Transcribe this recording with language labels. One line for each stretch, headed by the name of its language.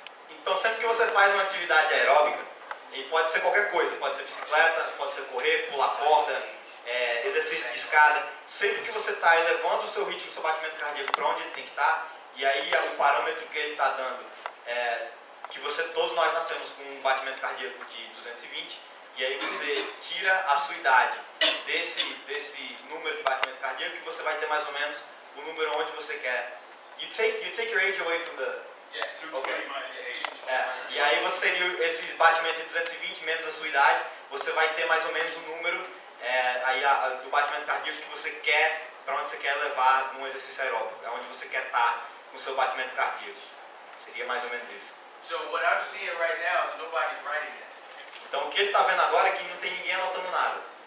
Portuguese: Então sempre que você faz uma atividade aeróbica, e pode ser qualquer coisa, pode ser bicicleta, pode ser correr, pular corda, exercício de escada, sempre que você está elevando o seu ritmo, o seu batimento cardíaco para onde ele tem que estar, e aí o parâmetro que ele está dando que todos nós nascemos com um batimento cardíaco de 220, e aí você tira a sua idade desse número de batimento cardíaco e você vai ter mais ou menos o número onde você quer.
English: You take your age away from the... Yeah, Okay.
Portuguese: E aí você seria esses batimentos de 220 menos a sua idade, você vai ter mais ou menos o número do batimento cardíaco que você quer, para onde você quer levar num exercício aeróbico, é onde você quer estar com o seu batimento cardíaco. Seria mais ou menos isso.
English: So what I'm seeing right now is nobody's writing this.
Portuguese: Então o que ele está vendo agora é que não tem ninguém anotando nada.